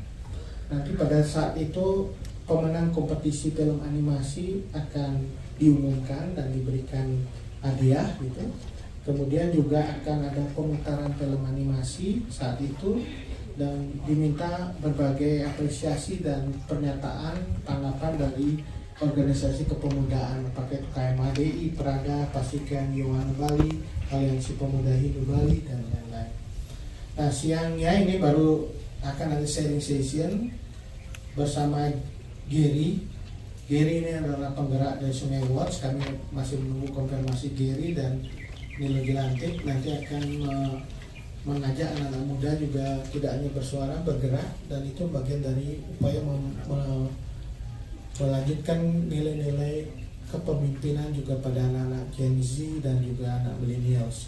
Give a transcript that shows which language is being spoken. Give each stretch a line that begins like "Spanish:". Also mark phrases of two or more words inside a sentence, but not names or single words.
Indonesian: Nanti pada saat itu pemenang kompetisi film animasi akan diumumkan dan diberikan hadiah gitu. Kemudian juga akan ada pemutaran film animasi saat itu dan diminta berbagai apresiasi dan pernyataan tanggapan dari organisasi kepemudaan, pakai KMADI, Prada, Pasikan Yohana Bali, Aliansi Pemuda Hindu Bali, dan lain-lain. Nah, siangnya ini baru akan ada
English: sharing session
Indonesian: bersama Gary Gary ini adalah penggerak dari Sungai Watch. Kami masih menunggu konfirmasi Gary dan Nilo Gilantik. Nanti akan mengajak anak-anak muda juga tidak hanya bersuara, bergerak, dan itu bagian dari upaya melanjutkan nilai-nilai kepemimpinan juga pada anak-anak Gen Z dan juga anak millennials.